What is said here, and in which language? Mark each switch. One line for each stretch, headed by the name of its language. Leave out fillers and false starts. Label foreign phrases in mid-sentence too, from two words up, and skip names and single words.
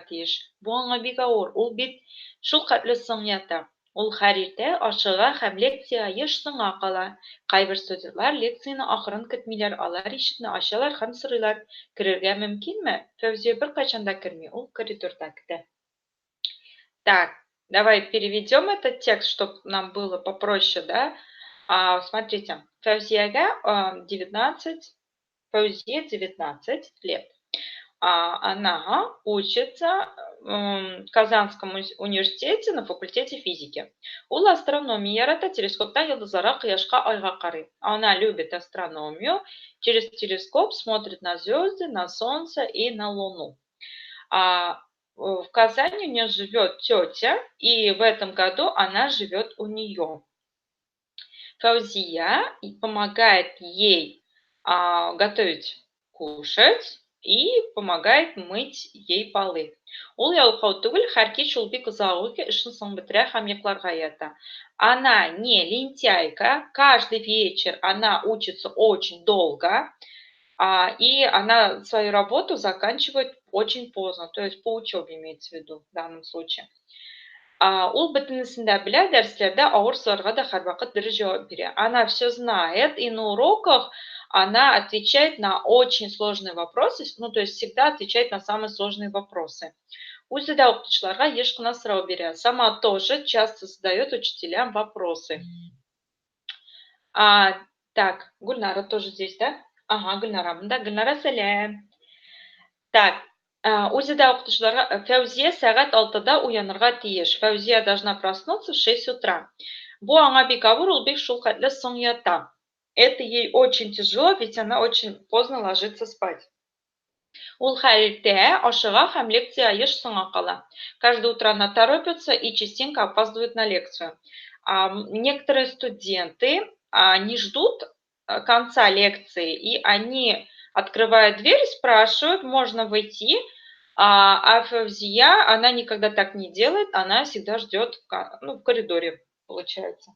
Tatar: Бу аңа бик авыр. Ул бит шул хәтле соң ята. Ул һәр иртә ашыга һәм лекциягә еш соңга кала. Кайбер студентлар лекцияне ахырын көтмиләр, алар ишекне ачалар һәм сорыйлар: "Керергә мөмкинме?" Фәүзия беркайчан да керми, ул коридорда көтә.
Russian: Так, давай переведем этот текст, чтобы нам было попроще, да? Смотрите, Фәүзиягә 19, Фәүзия 19 лет. Она учится в Казанском университете на факультете физики.
Tatar: Ул астрономия ярата, телескоптан йолдызларга, кояшка, айга карый.
Russian: Она любит астрономию, через телескоп смотрит на звезды, на солнце и на луну. В Казани у нее живет тетя, и в этом году она живет у нее. Фаузия помогает ей готовить, кушать и помогает мыть ей полы.
Tatar: Ул ялкау түгел, һәр кич ул бик озак ук эшен соң бетерә һәм йокларга ята.
Russian: Она не лентяйка, каждый вечер она учится очень долго, и она свою работу заканчивает очень поздно, то есть по учебе имеется в виду в данном случае.
Tatar: Ул бөтенесен дә белә, дәресләрдә авыр сорарга да һәрвакыт дөрес җавап бирә.
Russian: Она все знает, и на уроках она отвечает на очень сложные вопросы, ну, то есть всегда отвечает на самые сложные вопросы.
Tatar: Үзе дә укытучыларга еш кына сорау бирә.
Russian: Сама тоже часто задает учителям вопросы. Так, Гульнара тоже здесь, да?
Tatar: Ага, Гульнара, монда. Гульнара, сәлам. Так, үзе дә укытучыларга Фәүзия сәгать 6-да уянырга тиеш.
Russian: Фәүзия должна проснуться в 6 утра.
Tatar: Бу аңа бик авыр, ул бик шулкатлы соң ята.
Russian: Это ей очень тяжело, ведь она очень поздно ложится спать.
Tatar: Ул һәр иртә ашыга һәм лекциягә еш соңга кала.
Russian: Каждое утро она торопится и частенько опаздывает на лекцию. Некоторые студенты не ждут конца лекции, и они открывают дверь, спрашивают, можно войти, а Фавзия, она никогда так не делает, она всегда ждет в коридоре, получается.